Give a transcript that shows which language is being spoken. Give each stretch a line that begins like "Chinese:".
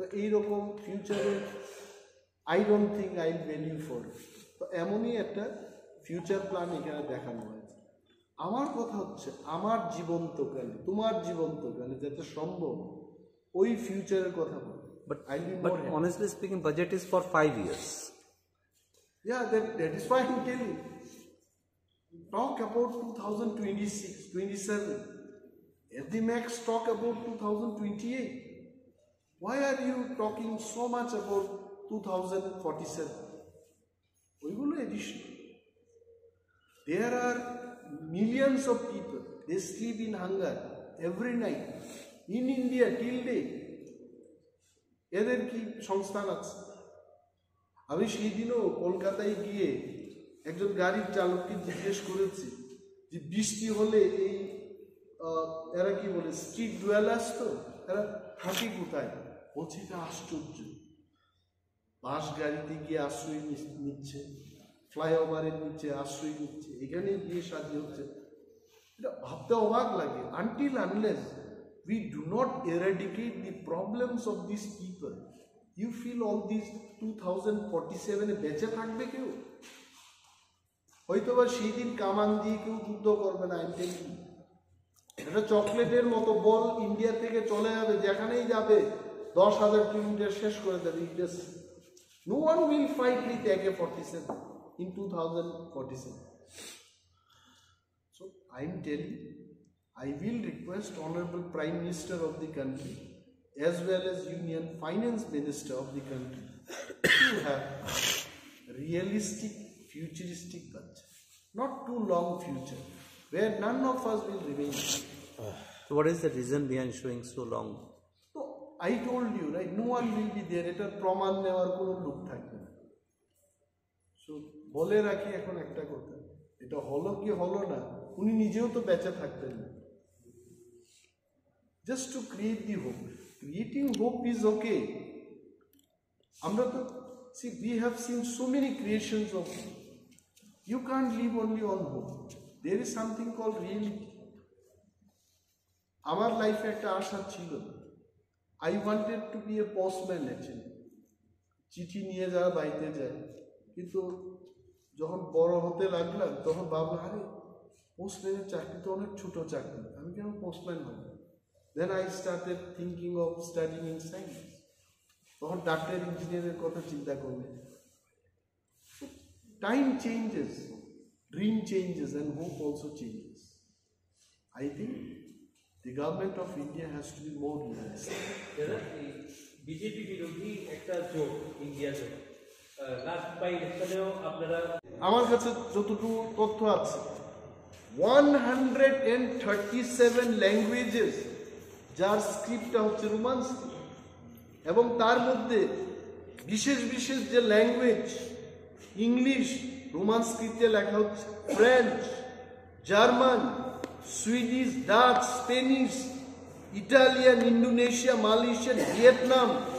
Bangla: তো এইরকম ফিউচারে
English: I don't think I will value for.
Bangla: তো এমনই একটা ফিউচার প্ল্যান এখানে দেখানো হয়েছে। আমার কথা হচ্ছে আমার জীবন্তকালে, তোমার জীবন্তকালে যাতে সম্ভব ওই ফিউচারের কথা বল।
English: But honestly speaking, budget is for 5 years. Yeah, that is why I'm telling. Talk about 2026, 27. At the max, talk about 2028. Why are you talking so much about 2047?
Bangla: ওইগুলো addition.
English: There are millions of people, they sleep in hunger every night in India till date.
Bangla: এদের কি সংস্থান আছে? আমি সেই দিনও কলকাতায় গিয়ে একজন গাড়ির চালককে জিজ্ঞেস করেছি যে বৃষ্টি হলে এই এরা কি বলে স্ট্রিট ডুয়েলার্স, তো এরা থাকে কোথায়? বলছে এটা আশ্চর্য, বাস গাড়িতে গিয়ে আশ্রয় নিচ্ছে, ফ্লাইওভারের নিচে আশ্রয় নিচ্ছে, এখানে গিয়ে সাজি হচ্ছে। এটা ভাবতে অবাক লাগে।
English: until unless we do not eradicate the problems of these people, you feel all these 2047
Bangla: বেঁচে থাকবে কেউ? হয়তো বা সেই দিন কামান দিয়ে কেউ যুদ্ধ করবে না। এটা চকলেটের মতো বল ইন্ডিয়া থেকে চলে যাবে, যেখানেই যাবে 10,000 কিলোমিটার শেষ করে দেবে।
English: No one will fight with AK-47 in 2047. So I am telling you, I will request Honorable Prime Minister of the country as well as Union Finance Minister of the country to have realistic, futuristic budget, not too long future, where none of us will remain. So what is the reason behind showing so long? So I told you, right? No one will be there.
Bangla: এটার প্রমাণ নেওয়ার কোনো লোক থাকবে না। So বলে রাখি এখন একটা কথা, এটা হলো কি হলো না, উনি নিজেও তো বেঁচে থাকতেন না।
English: Just to create the hope. Creating hope is okay.
Bangla: আমরা তো
English: see, we have seen so many creations of hope. You can't live only on hope. There is something called reality.
Bangla: আমার লাইফে একটা আশা ছিল।
English: I wanted to be a postman actually.
Bangla: চিঠি নিয়ে যাওয়া বাড়িতে যায়, কিন্তু যখন বড় হতে লাগলাম তখন ভাবলাম আরে পোস্টম্যানের চাকরি তো অনেক ছোট চাকরি, আমি কেন পোস্টম্যান হব?
English: Then I started thinking of studying in science.
Bangla: তখন ডাক্তার ইঞ্জিনিয়ারের কথা চিন্তা করবে।
English: Time changes, dream changes, and hope also changes. I think the government of India has to be more realistic.
Bangla: BJP বিরোধী একটা জোট, ইন্ডিয়া জোট, লাস্ট বাই ইলেকশনেও আপনারা, আমার কাছে যতটুকু তথ্য আছে 137 ল্যাঙ্গুয়েজেস যার স্ক্রিপ্টটা হচ্ছে রোমান স্ক্রিপ্ট, এবং তার মধ্যে বিশেষ বিশেষ যে ল্যাঙ্গুয়েজ, ইংলিশ রোমান স্ক্রিপ্টে লেখা হচ্ছে, French, German, Swedish, Dutch, Spanish, Italian, Indonesia, Malaysia, Vietnam,